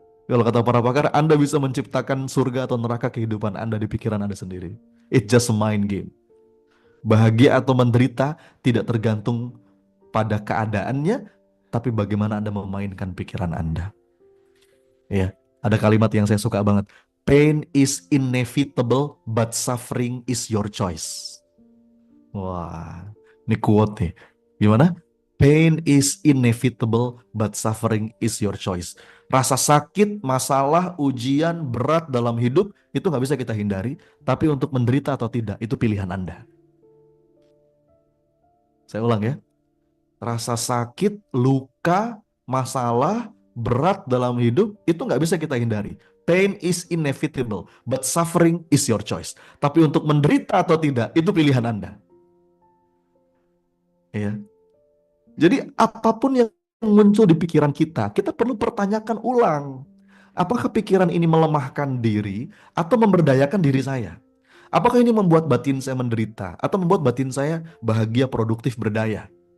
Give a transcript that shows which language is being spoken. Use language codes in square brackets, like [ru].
[id] Kalau kata para pakar, Anda bisa menciptakan surga atau neraka kehidupan Anda di pikiran Anda sendiri. [en] It's just a mind game. [id] Bahagia atau menderita tidak tergantung pada keadaannya, tapi bagaimana Anda memainkan pikiran Anda. Ya, ada kalimat yang saya suka banget. [en] Pain is inevitable, but suffering is your choice. [id] Wah, ini quote nih. Gimana? [en] Pain is inevitable, but suffering is your choice. [id] Rasa sakit, masalah, ujian, berat dalam hidup, itu nggak bisa kita hindari. Tapi untuk menderita atau tidak, itu pilihan Anda. Saya ulang ya. Rasa sakit, luka, masalah, berat dalam hidup, itu nggak bisa kita hindari. [en] Pain is inevitable, but suffering is your choice. [id] Tapi untuk menderita atau tidak, itu pilihan Anda. Ya. Jadi apapun yang muncul di pikiran kita perlu pertanyakan ulang. Apakah pikiran ini melemahkan diri atau memberdayakan diri saya? Apakah ini membuat batin saya menderita atau membuat batin saya bahagia, produktif, berdaya?